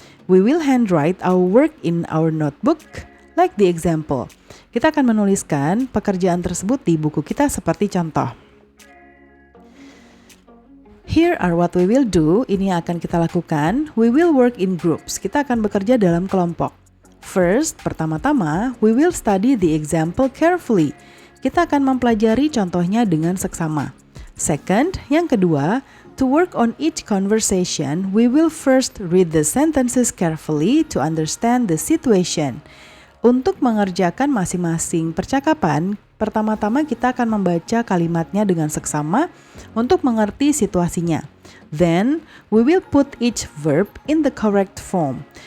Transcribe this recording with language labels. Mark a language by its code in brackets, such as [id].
[en] We will handwrite our work in our notebook like the example. [id] Kita akan menuliskan pekerjaan tersebut di buku kita seperti contoh. [en] Here are what we will do. [id] Ini yang akan kita lakukan. [en] We will work in groups. [id] Kita akan bekerja dalam kelompok. [en] First, [id] pertama-tama, [en] we will study the example carefully. [id] Kita akan mempelajari contohnya dengan seksama. [en] Second, [id] yang kedua, [en] to work on each conversation, we will first read the sentences carefully to understand the situation. [id] Untuk mengerjakan masing-masing percakapan, pertama-tama kita akan membaca kalimatnya dengan seksama untuk mengerti situasinya. [en] Then, we will put each verb in the correct form.